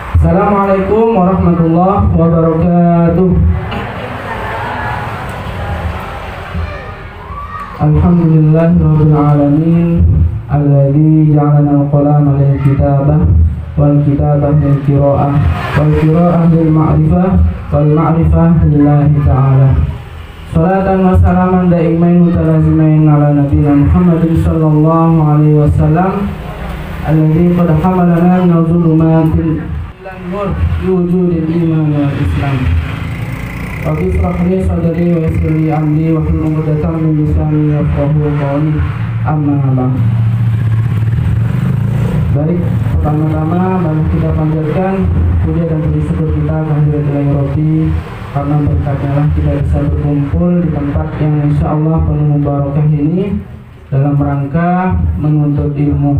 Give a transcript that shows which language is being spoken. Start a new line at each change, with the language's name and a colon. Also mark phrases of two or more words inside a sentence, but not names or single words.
Arabic: السلام عليكم ورحمة الله وبركاته. الحمد لله رب العالمين الذي جعل لنا القلم للكتابة والكتابة للقراءة والقراءة للمعرفة والمعرفة لله تعالى. صلاة وسلاما دائمين متلازمين على نبينا محمد صلى الله عليه وسلم الذي قد حملنا من الظلمات النور وجود الإيمان والإسلام. رب اشرح لي صدري ويسر لي أمري واحلل عقدة من لساني يفقهوا قولي. أما بعد.
Indonesian: Baik, pertama-tama mari kita panjatkan puja dan puji syukur kita kehadirat Ilahi Rabbi, karena berkatnya lah kita bisa berkumpul di tempat yang insyaallah penuh mubarakah ini dalam rangka menuntut ilmu.